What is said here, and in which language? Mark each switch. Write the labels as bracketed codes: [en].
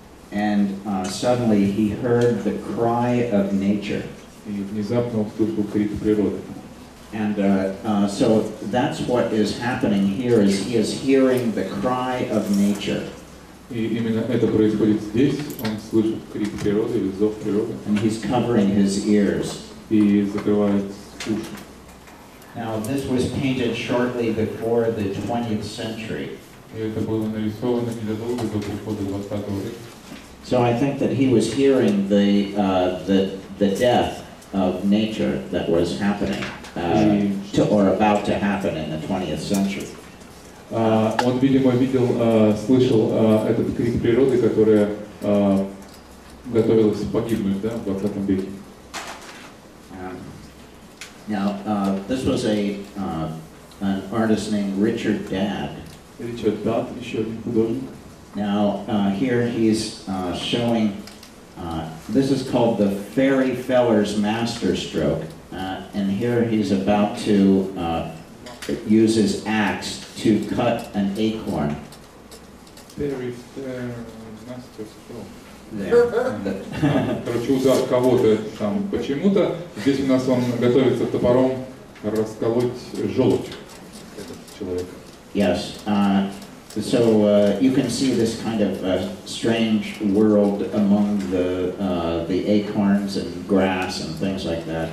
[en] And suddenly he heard the cry of nature. [ru] И внезапно услышал крик природы. [en] And so that's what is happening here, is he is hearing the cry of nature. [ru] И именно это происходит здесь. Он слышит крик природы или зов природы. [en] And he's covering his ears. [ru] И закрывает уши. [en] Now this was painted shortly before the 20th century. [ru] И это было нарисовано незадолго до прихода 20 века. [en] So I think that he was hearing the death of nature that was happening, or about to happen in the 20th century. [ru] Он, видимо, слышал этот крик природы, которая готовилась погибнуть, да, в 20 веке. [en] Now, this was an artist named Richard Dadd. [ru] Richard Dadd, еще один художник. [en] Now, here he's showing, this is called the Fairy Feller's Masterstroke. And here he's about to use his axe to cut an acorn. Fairy Feller's Masterstroke. [ru] Короче, удар кого-то там почему-то. Здесь у нас он готовится топором расколоть желудь, этот человек. [en] Yes. So you can see this kind of strange world among the acorns and grass and things like that.